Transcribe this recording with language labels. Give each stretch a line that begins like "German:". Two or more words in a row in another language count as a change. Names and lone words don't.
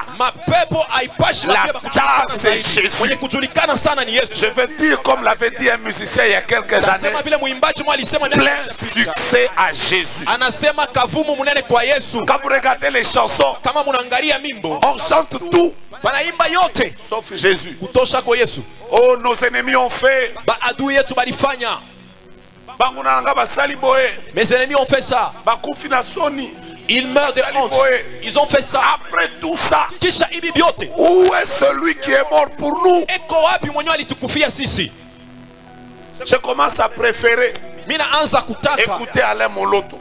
French: La star, c'est Jésus. Je vais dire comme l'avait dit un musicien il y a quelques années, plein succès à Jésus. Quand vous regardez les chansons, on chante tout
Swahili: Banaimba yote
French: sauf Jésus.
Swahili: kutosha kwa Yesu.
French: Oh, nos ennemis ont fait.
Swahili: Adui yetu balifanya.
French: Mes ennemis ont fait ça. Ils meurent de honte. Ils ont fait ça. Après tout ça, où est celui qui est mort pour nous? Je commence à préférer écouter Alain Moloto.